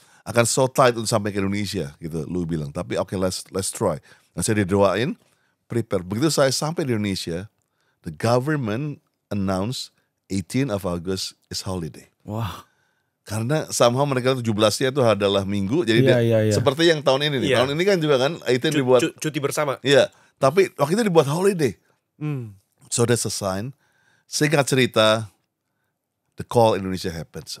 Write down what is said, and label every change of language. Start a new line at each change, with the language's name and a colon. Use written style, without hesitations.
Indonesian: Akan
English: so tight
Indonesian: untuk sampai ke Indonesia gitu, Lu bilang. Tapi okay,
English: let's try.
Indonesian: Nah, saya didoain, prepare. Begitu saya sampai di Indonesia,
English: the government announced 18 of August is holiday. Wah.
Indonesian: Karena somehow mereka 17-nya itu adalah minggu, jadi seperti yang tahun ini nih. Tahun ini kan juga kan 18 dibuat cuti bersama. Iya, tapi waktu itu dibuat holiday.
English: So that's a sign.
Indonesian: Singkat cerita,
English: the call Indonesia happens.